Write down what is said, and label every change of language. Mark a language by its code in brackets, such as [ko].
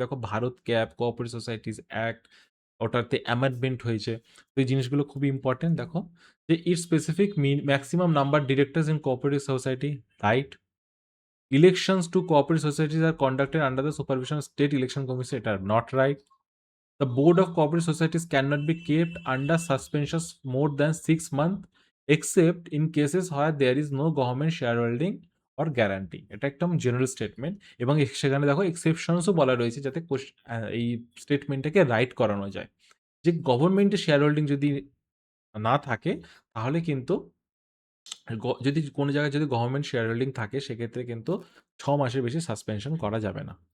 [bn] দেখো Bharat cap, cooperative societies act, ওটাতে amendment হয়েছে। তো এই জিনিসগুলো খুবই [en] Important. [bn] দেখো যে [en] It specific maximum number directors in cooperative society, right. Elections to cooperative societies are conducted under the supervision of state election commission, [bn] এটা [en] Not right. The board of cooperative societies cannot be kept under suspension more than 6 months except in cases where there is no government shareholding or guarantee. [bn] এটা একদম general statement, এবং সেখানে দেখো এক্সেপশনসও বলা রয়েছে যাতে এই স্টেটমেন্টটাকে রাইট করানো যায়, যে গভর্নমেন্টের শেয়ার হোল্ডিং যদি না থাকে তাহলে কিন্তু যদি কোনো জায়গায় যদি গভর্নমেন্ট শেয়ার হোল্ডিং থাকে সেক্ষেত্রে কিন্তু 6 মাসের বেশি সাসপেনশন করা যাবে না।